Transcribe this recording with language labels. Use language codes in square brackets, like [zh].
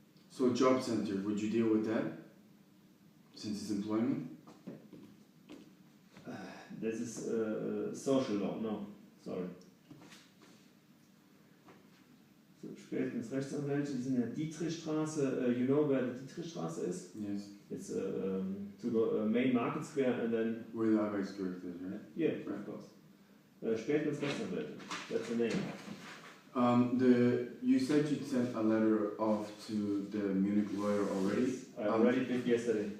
[en] So job center, would you deal with that? Since it's employment? This is social law, no, sorry. [de] So, Spätgens Rechtsanwälte, die sind in der Dietrichstraße. [en] You know where the Dietrichstraße is? Yes. It's to the main market square and then... Where the Arbeitsgericht is, right? Yeah, right. Of course. Spätgens Rechtsanwälte, that's the name. You said you'd sent a letter off to the Munich lawyer already? Yes, I already did yesterday.